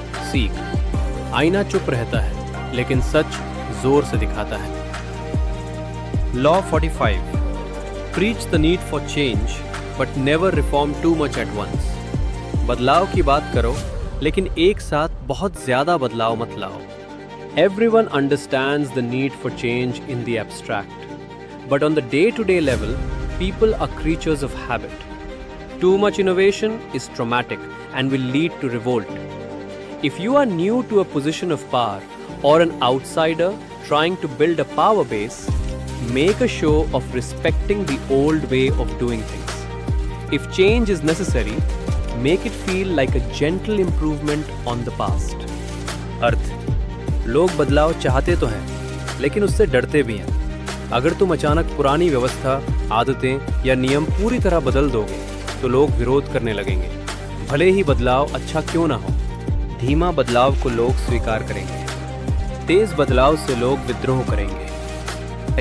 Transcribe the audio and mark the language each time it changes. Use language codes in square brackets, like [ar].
[hi] सीख, आईना चुप रहता है लेकिन सच जोर से दिखाता है। [en] Law 45, preach the need for change but never reform too much at once. [hi] बदलाव की बात करो लेकिन एक साथ बहुत ज्यादा बदलाव मत लाओ। [en] Everyone understands the need for change in the abstract, but on the day-to-day level, people are creatures of habit. Too much innovation is traumatic and will lead to revolt. If you are new to a position of power or an outsider trying to build a power base, make a show of respecting the old way of doing things. If change is necessary, make it feel like a gentle improvement on the past. [hi] अर्थ, लोग बदलाव चाहते तो हैं लेकिन उससे डरते भी हैं। अगर तुम अचानक पुरानी व्यवस्था, आदतें या नियम पूरी तरह बदल दोगे तो लोग विरोध करने लगेंगे, भले ही बदलाव अच्छा क्यों ना हो। धीमा बदलाव को लोग स्वीकार करेंगे, तेज बदलाव से लोग विद्रोह करेंगे।